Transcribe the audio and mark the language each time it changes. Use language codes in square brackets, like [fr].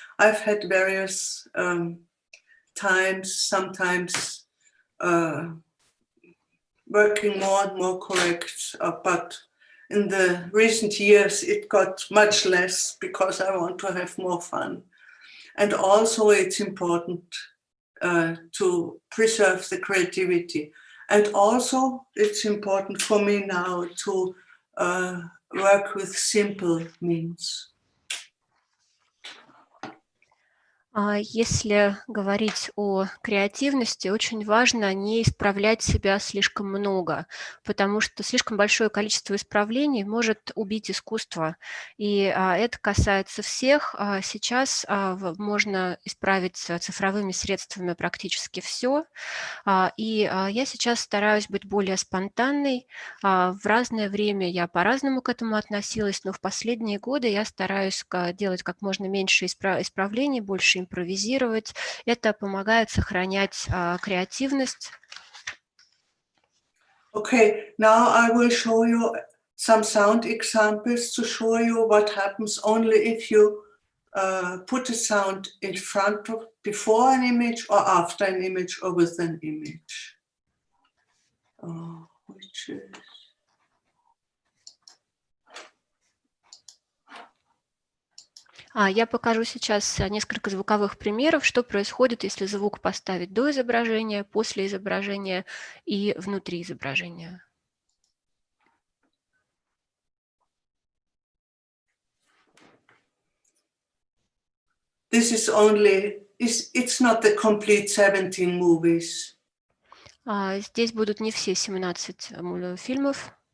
[en] I've had various times, sometimes working more and more correct, but in the recent years it got much less because I want to have more fun. And also it's important to preserve the creativity. And also it's important for me now to work with simple means. [ru] Если говорить о креативности, очень важно не исправлять себя слишком много, потому что слишком большое количество исправлений может убить искусство. И это касается всех. Сейчас можно исправить цифровыми средствами практически все. Я сейчас стараюсь быть более спонтанной. В разное время я по-разному к этому относилась, но в последние годы я стараюсь делать как можно меньше исправлений, больше импровизировать. Это помогает сохранять креативность. [en] Okay, now I will show you some sound examples to show you what happens only if you put a sound in front of, before an image or after an image or with an image. Which is... [ru] Я покажу сейчас несколько звуковых примеров, что происходит, если звук поставить до изображения, после изображения и внутри изображения. [en] This is only, it's not the complete 17 movies. [ru] Здесь будут не все 17 фильмов.